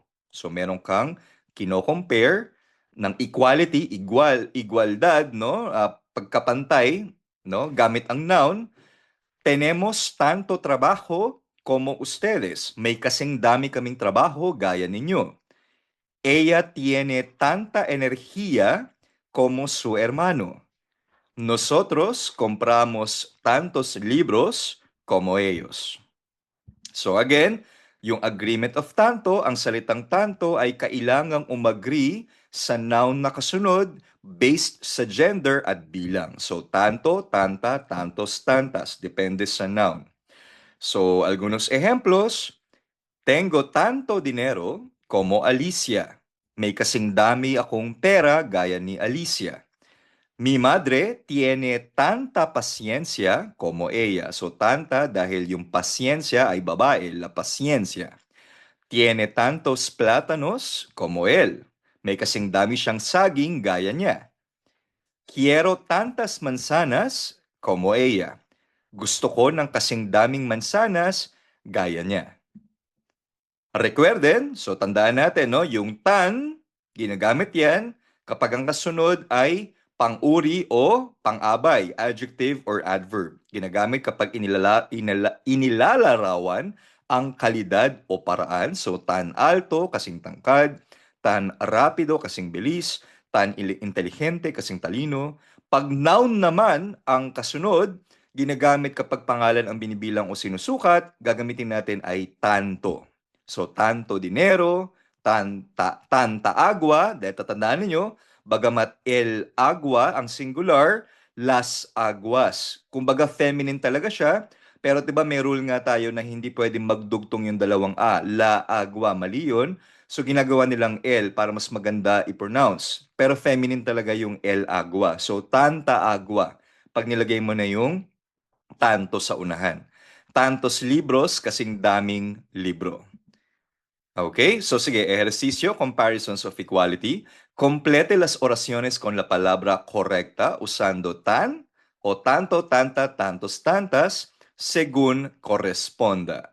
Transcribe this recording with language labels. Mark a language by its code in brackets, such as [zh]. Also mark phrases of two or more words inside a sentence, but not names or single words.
[tl] So meron kang kino-compare ng equality, igualdad, no? Pagkapantay, no? Gamit ang noun. [es] Tenemos tanto trabajo como ustedes. [tl] May kasing dami kaming trabaho gaya ninyo. [es] Ella tiene tanta energía como su hermano. Nosotros compramos tantos libros como ellos. [tl] So again, yung [en] agreement of [tl] tanto, ang salitang tanto ay kailangang umagree sa noun na kasunod based sa gender at bilang. So [es] tanto, tanta, tantos, tantas, [tl] depende sa noun. [es] So algunos ejemplos, tengo tanto dinero como Alicia. [tl] May kasing dami akong pera gaya ni Alicia. [es] Mi madre tiene tanta paciencia como ella. [tl] So, tanta dahil yung pasensya ay babae, [es] la paciencia. Tiene tantos plátanos como él. [tl] May kasing dami siyang saging gaya niya. [es] Quiero tantas mansanas como ella. [tl] Gusto ko ng kasing daming mansanas gaya niya. Recuerden, so tandaan natin, no, yung tan, ginagamit yan kapag ang kasunod ay pang-uri o pang-abay, [en] adjective or adverb. [tl] Ginagamit kapag inilalarawan ang kalidad o paraan. So, [es] tan alto, [tl] kasing tangkad, [es] tan rapido, [tl] kasing bilis, [es] tan inteligente, [tl] kasing talino. Pag noun naman ang kasunod, ginagamit kapag pangalan ang binibilang o sinusukat, gagamitin natin ay tanto. [es] So, tanto dinero, tanta agua, [tl] dahil tatandaan ninyo, bagamat [es] el agua [tl] ang singular, [es] las aguas. [tl] Kumbaga feminine talaga siya, pero 'di ba may rule nga tayo na hindi pwedeng magdugtong yung dalawang a, [es] la agua, [tl] mali yun. So ginagawa nilang el para mas maganda i-pronounce. Pero feminine talaga yung [es] el agua. [tl] So [es] tanta agua. [tl] Pag nilagay mo na yung tanto sa unahan. [es] Tantos libros [tl] kasing daming libro. Okay, so sige, [es] ejercicio, [en] comparisons of equality. [es] Complete las oraciones con la palabra correcta usando tan o tanto, tanta, tantos, tantas, según corresponda.